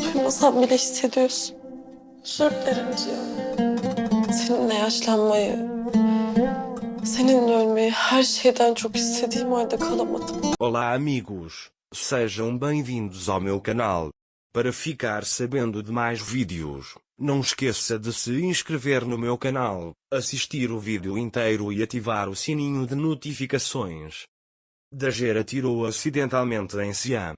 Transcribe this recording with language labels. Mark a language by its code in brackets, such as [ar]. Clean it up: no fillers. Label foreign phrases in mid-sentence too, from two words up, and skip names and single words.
[tr] Olmasan bile hissediyorsun. Özür dilerim Cihan. Seninle yaşlanmayı, seninle ölmeyi her şeyden çok istediğim halde kalamadım. [pt] Olá amigos, sejam bem-vindos ao meu canal. Para ficar sabendo de mais vídeos, não esqueça de se inscrever no meu canal, assistir o vídeo inteiro e ativar o sininho de notificações. Dager atirou acidentalmente em Xian.